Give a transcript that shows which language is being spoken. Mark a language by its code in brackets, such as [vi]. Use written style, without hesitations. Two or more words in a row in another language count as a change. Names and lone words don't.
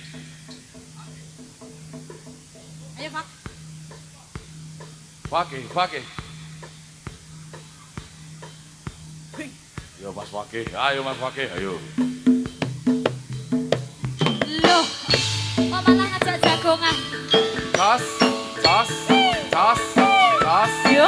[jv] Ayo, Pak. Pakai. Yo Mas Pakai, ayo Mas Pakai, ayo. Loh. Kok malah ngajak jagongan? Tas, tas, tas, tas, Yo.